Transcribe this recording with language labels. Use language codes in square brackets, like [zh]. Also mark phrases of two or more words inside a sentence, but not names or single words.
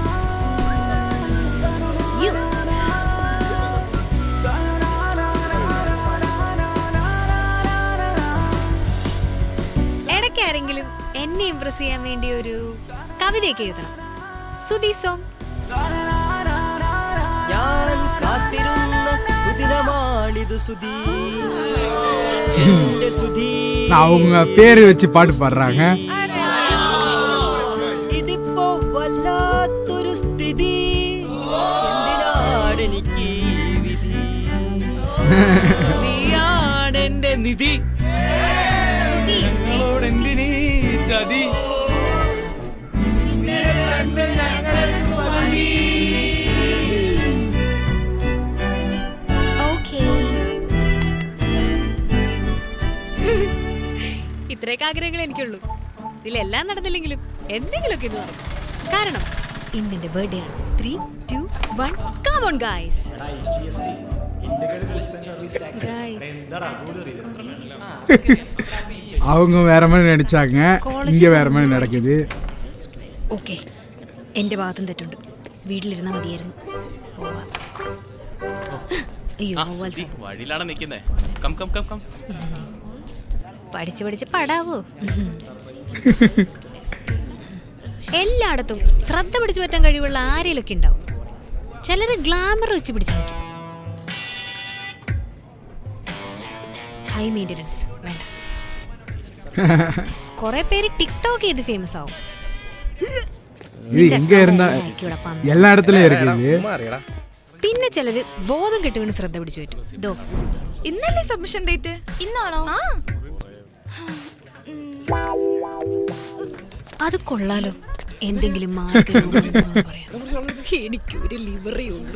[ml] ഇടയ്ക്കാരെങ്കിലും എന്നെ ഇംപ്രസ് ചെയ്യാൻ വേണ്ടി ഒരു കവിതയൊക്കെ എഴുതണം. സുധി സോങ്. [ta] சுதி எந்த சுதி அவங்க பேரு வச்சு பாட்டு பாடுறாங்க. [ml] ഇതിപ്പോ വല്ലാത്തൊരു സ്ഥിതി എന്തിനാടെനിക്ക് വിധി നീയാണെന്റെ നിധി എന്തിനീ ചതി ഇത്രയൊക്കെ ആഗ്രഹങ്ങൾ എനിക്കുള്ളൂ. ഇതിലെല്ലാം നടന്നില്ലെങ്കിലും എന്തെങ്കിലുമൊക്കെ ഇത് നടക്കും. കാരണം ഇന്നെന്റെ ബർത്ത്ഡേ ആണ്. 3, 2, 1 [en] come on guys. [ta] அவங்க வேற மாதிரி நினைச்சாங்க, இங்க வேற மாதிரி நடக்குது. [ml] ഓക്കെ, എന്റെ ഭാഗത്തും തെറ്റുണ്ട്. വീട്ടിലിരുന്നാ മതിയായിരുന്നു. പോവാ. അയ്യോ വഴിയിലാണ് നിൽക്കുന്നേ. [en] come come come come. [ml] പഠിച്ച് പഠിച്ച് പടാവോ. എല്ലായിടത്തും ശ്രദ്ധ പിടിച്ചു പറ്റാൻ കഴിവുള്ള ആരെയൊക്കെ ഉണ്ടാവും. ചിലര് ഗ്ലാമർ വെച്ച് പിടിച്ചു നിൽക്കും. [en] high maintenance [ml] വേണ്ട. കുറെ പേര് ടിക്ടോക്ക് ചെയ്ത് ഫേമസ് ആവും. [ta] இது எங்க இருந்தா எல்லா இடத்துலயும் இருக்குது. [ml] പിന്നെ ചിലര് ബോധം കെട്ടുകൊണ്ട് ശ്രദ്ധ പിടിച്ചു പറ്റും. ദോ ഇന്നല്ലേ [en] submission date? [ml] ഇന്നാണോ? അത് കൊള്ളാലോ. എന്തെങ്കിലും മാർഗം പറയാം. എനിക്കൊരു ലിവറേ ഉള്ളൂ.